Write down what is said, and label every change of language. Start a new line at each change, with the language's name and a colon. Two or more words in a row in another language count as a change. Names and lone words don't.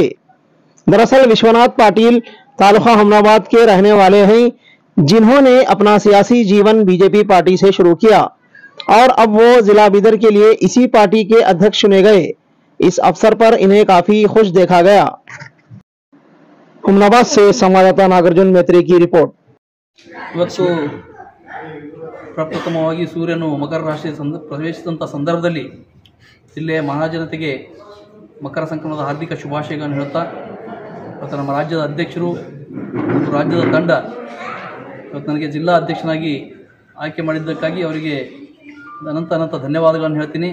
Hindi: दरअसल विश्वनाथ पाटिल तालुका हमनाबाद के रहने वाले हैं, जिन्होंने अपना सियासी जीवन बीजेपी पार्टी से शुरू किया और अब वो जिला बीदर के लिए इसी पार्टी के अध्यक्ष चुने गए। इस अवसर पर इन्हें काफी खुश देखा गया। हमनाबाद से संवाददाता नागार्जुन मैत्री की रिपोर्ट।
Kannada: ಪ್ರಪ್ರಥಮವಾಗಿ ಸೂರ್ಯನು ಮಕರ ರಾಶಿ ಪ್ರವೇಶಿಸಿದಂಥ ಸಂದರ್ಭದಲ್ಲಿ ಜಿಲ್ಲೆಯ ಮಹಾಜನತೆಗೆ ಮಕರ ಸಂಕ್ರಮಣದ ಹಾರ್ದಿಕ ಶುಭಾಶಯಗಳನ್ನು ಹೇಳುತ್ತಾ ಮತ್ತು ನಮ್ಮ ರಾಜ್ಯದ ಅಧ್ಯಕ್ಷರು ಮತ್ತು ರಾಜ್ಯದ ತಂಡ ಇವತ್ತು ನನಗೆ ಜಿಲ್ಲಾ ಅಧ್ಯಕ್ಷನಾಗಿ ಆಯ್ಕೆ ಮಾಡಿದ್ದಕ್ಕಾಗಿ ಅವರಿಗೆ ಅನಂತ ಧನ್ಯವಾದಗಳನ್ನು ಹೇಳ್ತೀನಿ.